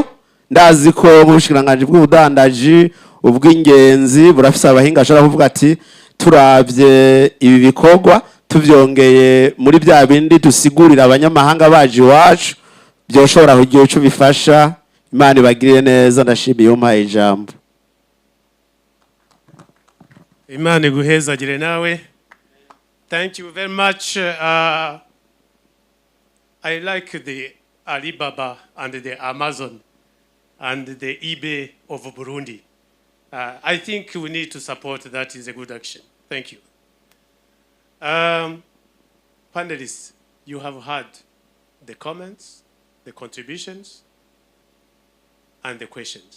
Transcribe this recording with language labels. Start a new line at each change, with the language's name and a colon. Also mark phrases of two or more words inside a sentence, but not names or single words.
Rundi: Ndazi ko ubushikiranganje bw'ubudandaji ubw'ingenzi burafise abahinga ashobora kuvuga ati turavye ibi bikorwa tuvyongeye muri bya bindi dusigurira abanyamahanga baje iwacu byoshobora kugira ico bifasha. Imana ibagirire neza. Ndashimiye umpaye ijambo. Imana iguhezagire nawe.
English: Thank you very much. I like the Alibaba and the Amazon and the eBay of Burundi. I think we need to support that. Is a good action. Thank you. Panelists, you have heard the comments, the contributions, and the questions.